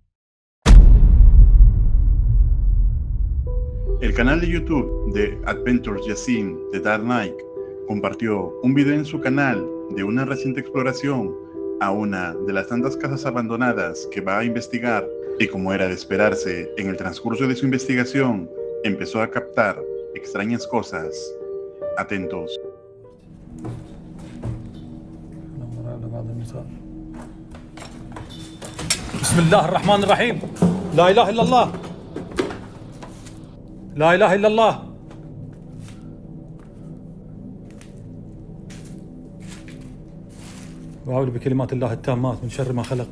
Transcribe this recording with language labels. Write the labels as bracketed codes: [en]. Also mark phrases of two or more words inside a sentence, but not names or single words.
[es] El canal de YouTube de Adventures Yassin de Dark Knight compartió un video en su canal de una reciente exploración a una de las tantas casas abandonadas que va a investigar, y como era de esperarse, en el transcurso de su investigación empezó a captar extrañas cosas. Atentos. [ar] بسم الله الرحمن الرحيم. لا إله إلا الله. لا إله إلا الله. وأعوذ بكلمات الله التامات من شر ما خلق.